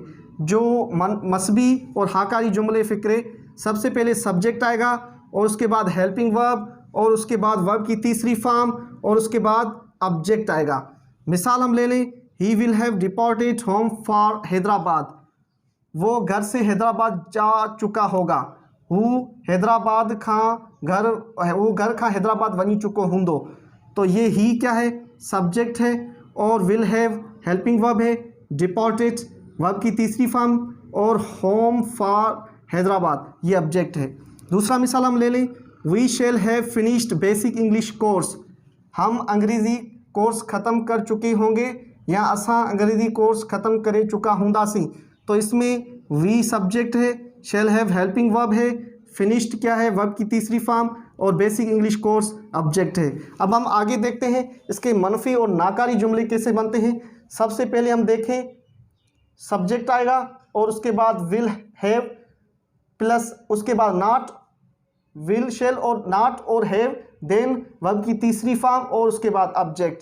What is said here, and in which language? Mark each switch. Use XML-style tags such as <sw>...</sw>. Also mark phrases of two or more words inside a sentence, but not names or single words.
<ur>جو مثبت اور اقراری جملے فقرے، سب سے پہلے سبجیکٹ آئے گا اور اس کے بعد</ur> <en>helping verb</en> <ur>اور اس کے بعد ورب کی تیسری فارم اور اس کے بعد آبجیکٹ آئے گا. مثال ہم لے لیں,</ur> <en>he will have departed home for Hyderabad.</en> <ur>وہ گھر سے حیدرآباد جا چکا ہوگا.</ur> <sd>हू हैदराबाद खां घर हैदराबाद वञी चुको हूंदो।</sd> <ur>تو یہ ہی کیا ہے? سبجیکٹ ہے اور</ur> <en>will have helping verb</en> <ur>ہے، ڈیپارٹڈ ورب کی تیسری فارم اور</ur> <en>home for Hyderabad</en> <ur>یہ آبجیکٹ ہے. دوسرا مثال ہم لے لیں,</ur> <en>we shall have finished basic English course.</en> <ur>ہم انگریزی کورس ختم کر چکے ہوں گے یا</ur> <sd>असां अंग्रेज़ी कोर्स ख़त्म करे चुका हूंदासीं।</sd> <ur>تو اس میں وی سبجیکٹ ہے,</ur> <en>shall have helping verb</en> <ur>ہے، فنشڈ کیا ہے? ورب کی تیسری فارم اور</ur> <en>basic English course</en> <ur>آبجیکٹ ہے. اب ہم آگے دیکھتے ہیں اس کے منفی اور نکاری جملے کیسے بنتے ہیں. سب سے پہلے ہم دیکھیں، سبجیکٹ آئے گا اور اس کے بعد</ur> <en>will have plus</en> <ur>اس کے بعد ناٹ,</ur> <en>will shall</en> <ur>اور ناٹ اور ہیو,</ur> <en>then verb</en> <ur>کی تیسری فارم اور اس کے بعد آبجیکٹ.</ur>